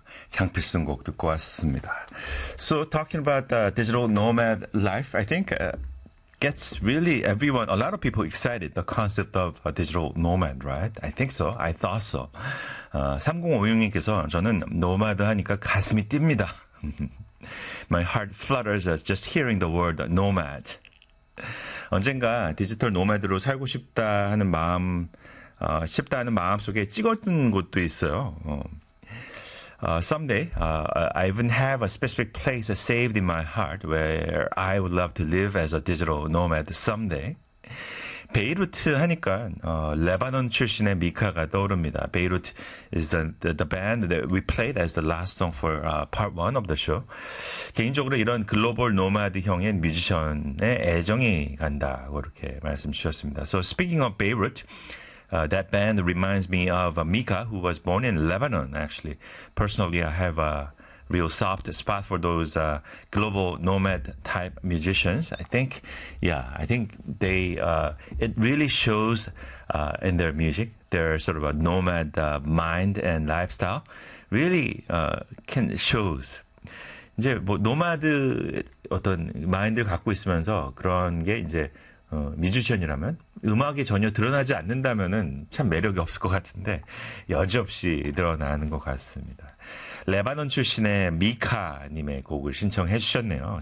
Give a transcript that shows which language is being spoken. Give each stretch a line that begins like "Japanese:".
Korean: 장필순 곡 듣고 왔습니다.
English: So talking about the digital nomad life, I think gets really everyone, a lot of people excited, the concept of a digital nomad, right? I think so. I thought so.
Korean: 3056님께서 저는 노마드 하니까 가슴이 뜁니다.
English: My heart flutters as just hearing the word nomad.
Korean: 언젠가 디지털 노마드로 살고 싶다 하는 마음 싶다는 마음 속에 찍어둔 곳도 있어요.
English: Someday, I even have a specific place saved in my heart where I would love to live as a digital nomad someday.
Korean: 베이루트 하니까 레바논 출신의 미카가 떠오릅니다.
English: 베이루트 is the band that we played as the last song for part one of the show.
Korean: 개인적으로 이런 글로벌 노마드 형의 뮤지션에 애정이 간다 그렇게 말씀 주셨습니다.
English: So speaking of Beirut, that band reminds me of Mika, who was born in Lebanon, actually. Personally, I have a real soft spot for those global nomad type musicians. I think they, it really shows in their music, their sort of a nomad mind and lifestyle really can shows.
Korean: 이제 뭐 노마드 어떤 마인드를 갖고 있으면서 그런 게 이제 뮤지션이라면 음악이 전혀 드러나지 않는다면은 참 매력이 없을 것 같은데 여지없이 드러나는 것 같습니다. 레바논 출신의 미카님의 곡을 신청해 주셨네요.